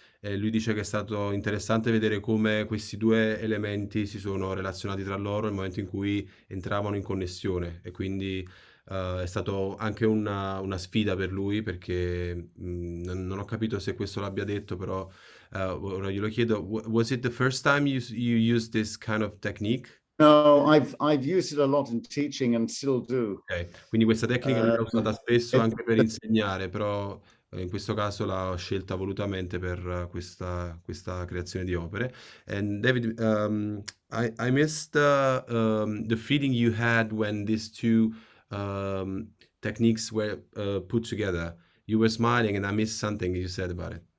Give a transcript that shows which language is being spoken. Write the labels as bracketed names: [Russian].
[Italian] E lui dice che è stato interessante vedere come questi due elementi si sono relazionati tra loro nel momento in cui entravano in connessione, e quindi è stato anche una sfida per lui, perché non ho capito se questo l'abbia detto, però ora glielo chiedo. [English] Was it the first time you used this kind of technique? No, I've used it a lot in teaching and still do. [Italian] Okay, quindi questa tecnica lui l'ha usata spesso anche per insegnare, però in questo caso l'ha scelta volutamente per questa creazione di opere. [English] And David, I missed the feeling you had when these two techniques were put together. You were smiling, and I missed something you said about it.